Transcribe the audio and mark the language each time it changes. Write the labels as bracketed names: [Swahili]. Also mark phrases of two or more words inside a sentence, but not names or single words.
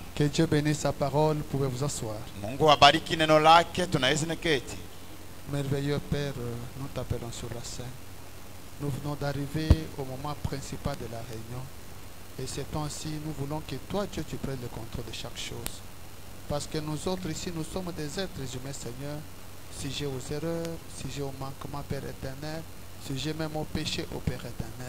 [French] Que Dieu bénisse sa parole. Pouvez vous asseoir. [Swahili] Mungu abariki neno lake, tunaweza neketi. [French] Merveilleux Père, nous t'appelons sur la scène. Nous venons d'arriver au moment principal de la réunion. Et ces temps-ci, nous voulons que toi, Dieu, tu prennes le contrôle de chaque chose. Parce que nous autres ici, nous sommes des êtres humains, Seigneur. Si j'ai aux erreurs, si j'ai au manquement, Père éternel, si j'ai même au péché, au Père éternel.